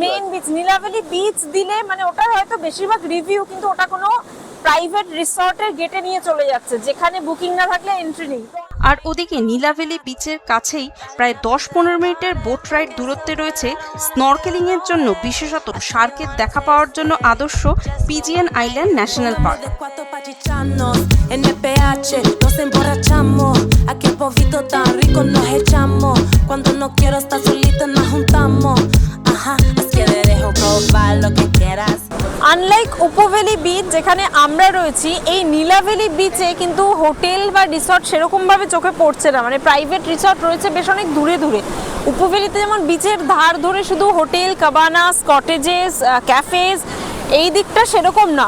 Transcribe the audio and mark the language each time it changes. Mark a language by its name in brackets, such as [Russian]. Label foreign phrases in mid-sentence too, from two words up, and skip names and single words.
[English] main beach [Bangla] নীলাভেলি বিচ দিলে মানে ওটা হয়তো বেশিরভাগ রিভিউ, কিন্তু ওটা কোনো [English] private resort's [Bangla] গেটে নিয়ে চলে যাচ্ছে যেখানে বুকিং না থাকলে এন্ট্রি নেই। আর ওদিকে নীলাভেলি বিচের কাছেই প্রায় 10-15 মিনিটের [English] boat ride [Bangla] দূরত্বে রয়েছে স্নরকেলিংয়ের জন্য বিশেষত শার্কের দেখা পাওয়ার জন্য আদর্শ পিজিএন আইল্যান্ড ন্যাশনাল পার্ক। [Spanish] De cuatro pa' chicharnos, en el PH nos emborrachamos. Aquí el polvito tan rico nos echamos. Cuando no quiero estar solita nos juntamos. Ajá, es que te dejo probar lo que quieras. [Bangla] আনলাইক উপভ্যালি বিচ যেখানে আমরা রয়েছি, এই নীলাভেলি বিচে কিন্তু হোটেল বা রিসর্ট সেরকম ভাবে চোখে পড়ছে না, মানে [English] private resort [Bangla] রয়েছে বেশ অনেক দূরে দূরে। উপভ্যালিতে যেমন বিচের ধার ধরে শুধু হোটেল, [English] cabanas, cottages, cafes, [Bangla] এই দিকটা সেরকম না।